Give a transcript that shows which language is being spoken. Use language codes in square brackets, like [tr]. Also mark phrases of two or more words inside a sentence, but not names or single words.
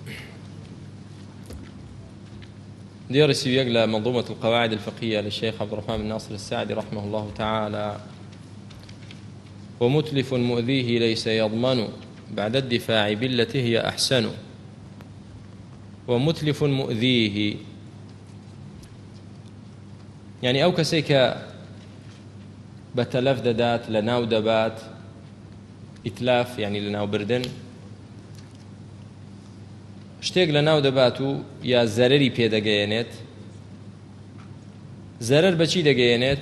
[ar] درس يقلى منظومة القواعد الفقهية للشيخ عبد الرحمن بن ناصر السعدي رحمه الله تعالى. ومتلف مؤذيه ليس يضمن بعد الدفاع بالتي هي أحسن. ومتلف مؤذيه [ckb] يعني ئەو کەسێک کە بە تەلەف دەدات لە ناو دەبات، ئیتلاف یعنی لە ناو بردن، شتێک لە ناو دەبات و یا زەرەری پێدەگەیەنێت. زەرەر بەچی دەگەیەنێت؟